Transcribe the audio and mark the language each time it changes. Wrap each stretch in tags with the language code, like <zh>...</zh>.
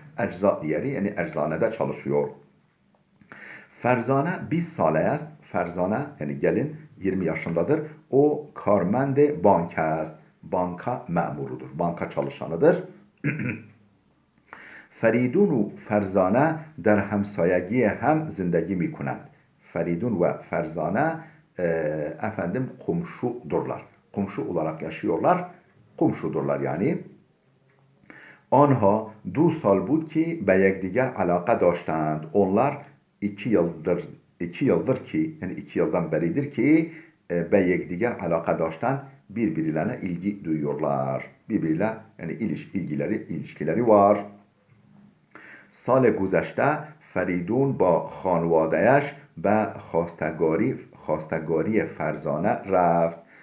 <tr>Ecza yeri yani eczanede çalışıyor. Ferzane</tr> <fa>20 sale است.</fa> <tr>Ferzane yani gelin 20 yaşındadır. O</tr> <fa>karmende bank است.</fa> <tr>Banka memurudur. Banka çalışanıdır.</tr> <fa>Feridun و Ferzane در همسایگی هم زندگی می کنند.</fa> <tr>Feridun ve Ferzane efendim komşudurlar. Komşu olarak yaşıyorlar. Komşudurlar yani.</tr> <fa>آنها 2 سال بود که به یکدیگر علاقه داشتند.</fa> <tr>Onlar 2 yıldır ki yani 2 yıldan beridir ki</tr> <fa>به یکدیگر علاقه داشتند</fa> <tr>birbirlerine ilgi duyuyorlar. Birbiriyle yani ilişkileri var.</tr> <fa>سال گذشته فریدون با خانوادهش به خواستگاری فرزانه رفت.</fa>